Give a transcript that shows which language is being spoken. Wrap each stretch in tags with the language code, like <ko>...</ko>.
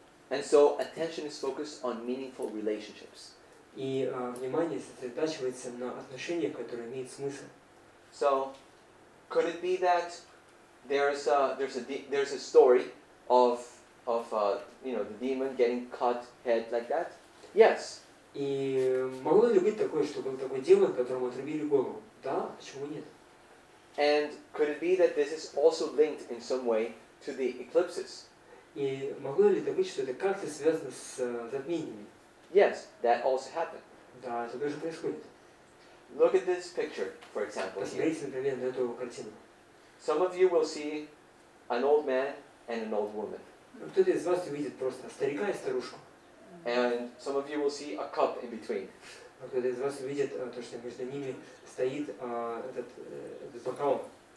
<en>And so attention is focused on meaningful relationships.</en> <ru>И внимание сосредотачивается на отношениях, которые имеют смысл.</ru> <en>So, could it be that there's a story of you know, the demon getting cut head like that? Yes.</en> <ru>И могло ли быть такое, что был такой демон, которому отрубили голову? Да, почему нет?</ru> <en>And could it be that this is also linked in some way to the eclipses?</en> <ru>И могло ли это быть, что это как-то связано с затмениями?</ru> <en>Yes, that also happened.</en> <ru>Да, это тоже происходит.</ru> <en>Look at this picture, for example. Here.</en> <ru>Посмотрите, например, на эту картину.</ru> <en>Some of you will see an old man and an old woman.</en> <ru>Кто-то из вас увидит просто старика и старушку.</ru> <en>And some of you will see a cup in between.</en> <ru>А кто-то из вас увидит то, что между ними стоит этот бокал.</ru>